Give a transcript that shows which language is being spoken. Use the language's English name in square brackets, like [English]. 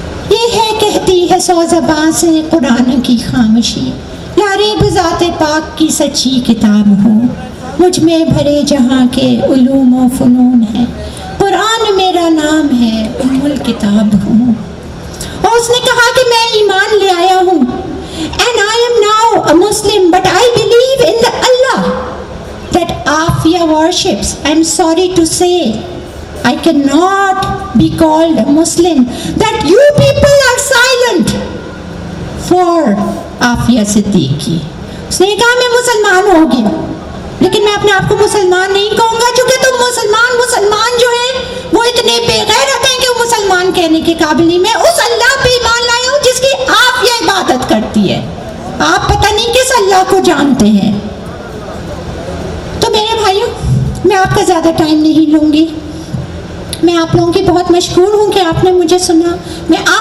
[Urdu] یہ ہے کہتی ہے 100 زباں سے قرآن کی خاموشی، لاریب ذات پاک کی سچی کتاب ہوں، مجھ میں بھرے جہاں کے علوم و فنون ہے، قرآن میرا نام ہے، ام الکتاب ہوں۔ اور اس نے کہا کہ میں ایمان لے آیا ہوں، [English] and I am now a Muslim, but I believe in the Allah that Afia worships. I'm sorry to say I cannot be called a Muslim, that you people are silent for Afia Siddiqui. [Urdu] اس نے کہا میں مسلمان ہو گیا، لیکن میں اپنے آپ کو مسلمان نہیں کہوں گا، چونکہ تم مسلمان جو ہیں وہ اتنے بے غیرت ہیں کہ وہ مسلمان کہنے کے قابل نہیں۔ میں اس اللہ پہ ایمان لایا ہوں جس کی آپ یہ عبادت کرتی ہے، آپ پتہ نہیں کس اللہ کو جانتے ہیں۔ تو میرے بھائیوں، میں آپ کا زیادہ ٹائم نہیں لوں گی، میں آپ لوگوں کی بہت مشکور ہوں کہ آپ نے مجھے سنا۔ میں آپ